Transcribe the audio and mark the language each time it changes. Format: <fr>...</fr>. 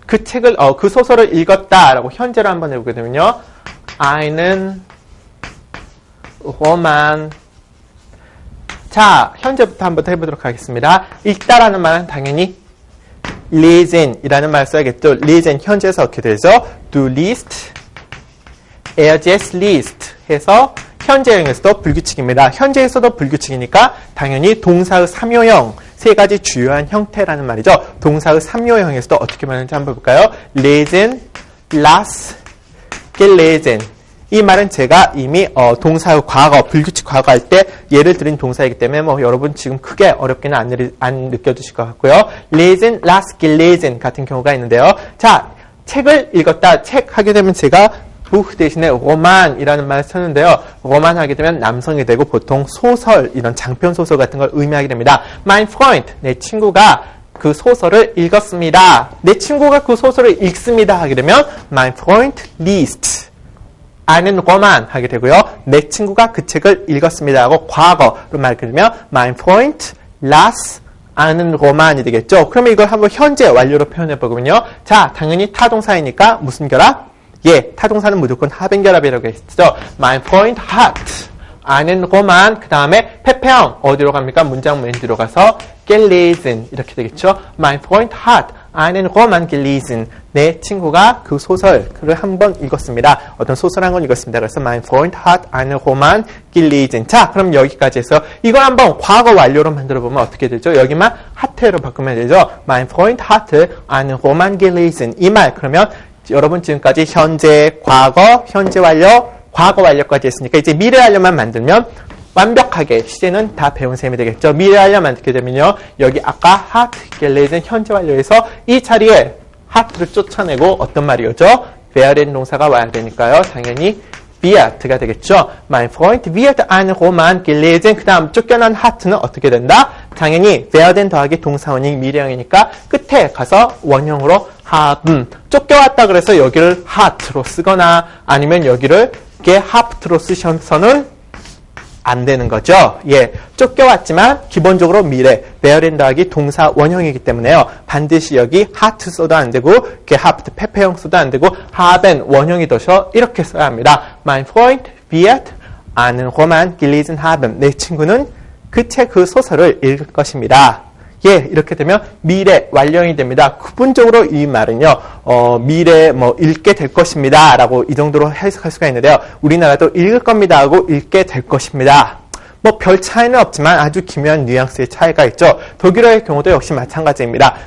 <ko>그 책을, 그 소설을 읽었다라고 현재로 한번 해보게 되면요.</ko> <de>einen Roman.</de> <ko>자, 현재부터 한번 해보도록 하겠습니다. 읽다라는 말은 당연히 lesen이라는 말 써야겠죠. lesen 현재에서 어떻게 되죠?</ko> <de>Du liest, jetzt liest</de> <ko>해서 현재형에서도 불규칙입니다. 현재에서도 불규칙이니까 당연히 동사의 3요형, 세 가지 주요한 형태라는 말이죠. 동사의 3요형에서도 어떻게 말하는지 한번 볼까요?</ko> <de>lesen, las, gelesen.</de> <ko>이 말은 제가 이미 동사의 과거, 불규칙 과거 할 때 예를 들은 동사이기 때문에 뭐 여러분 지금 크게 어렵게는 안 느껴지실 것 같고요.</ko> <de>lesen, las, gelesen</de> <ko>같은 경우가 있는데요. 자, 책을 읽었다. 책 하게 되면 제가 부х 대신에 로만이라는 말을 쓰는데요. 로만 하게 되면 남성이 되고 보통 소설, 이런 장편 소설 같은 걸 의미하게 됩니다. Mein Freund, 내 친구가 그 소설을 읽었습니다. 내 친구가 그 소설을 읽습니다 하게 되면</ko> <de>Mein Freund liest einen Roman</de> <ko>하게 되고요. 내 친구가 그 책을 읽었습니다 하고 과거로 말하게 되면</ko> <de>Mein Freund las einen Roman</de> <ko>이 되겠죠. 그러면 이걸 한번 현재 완료로 표현해 보면요. 자, 당연히 타동사이니까 무슨 결합? 예, 타동사는 무조건 합행결합이라고 했죠.</ko> <de>Mein Freund hat einen Roman.</de> <ko>그 다음에 페페형 어디로 갑니까? 문장 맨 뒤로 가서 gelesen 이렇게 되겠죠.</ko> <de>Mein Freund hat einen Roman gelesen.</de> <ko>내 친구가 그 소설을 한번 읽었습니다. 어떤 소설 한 권 읽었습니다.</ko> <de>그래서 Mein Freund hat einen Roman gelesen.</de> <ko>자, 그럼 여기까지 해서 이걸 한번 과거 완료로 만들어 보면 어떻게 되죠? 여기만 hat로 바꾸면 되죠.</ko> <de>Mein Freund hat einen Roman gelesen.</de> <ko>이 말 그러면 여러분 지금까지 현재, 과거, 현재 완료, 과거 완료까지 했으니까 이제 미래 완료만 만들면 완벽하게 시제는 다 배운 셈이 되겠죠. 미래 완료 만들게 되면요. 여기 아까 hat gelesen 현재 완료에서 이 자리에 hat를 쫓아내고 어떤 말이었죠? werden 동사가 와야 되니까요. 당연히 wird가 되겠죠.</ko> <de>Mein Freund wird einen Roman gelesen.</de> <ko>그 다음 쫓겨난 hat는 어떻게 된다? 당연히 werden 더하기 동사원이 미래형이니까 끝에 가서 원형으로 haben. 쫓겨왔다 그래서 여기를 hat로 쓰거나 아니면 여기를 gehabt로 쓰셔서는 안 되는 거죠. 예, 쫓겨왔지만 기본적으로 미래, werden 더하기 동사 원형이기 때문에요. 반드시 여기 hat 써도 안 되고 gehabt 페페형 써도 안 되고 haben 원형이 더셔 이렇게 써야 합니다.</ko> <de>Mein Freund wird einen Roman gelesen haben.</de> <ko>내 친구는 그 책, 그 소설을 읽을 것입니다. 예, 이렇게 되면 미래 완료형이 됩니다. 구분적으로 이 말은요, 미래 읽게 될 것입니다. 라고 이 정도로 해석할 수가 있는데요. 우리나라도 읽을 겁니다 하고 읽게 될 것입니다. 별 차이는 없지만 아주 기묘한 뉘앙스의 차이가 있죠. 독일어의 경우도 역시 마찬가지입니다.</ko>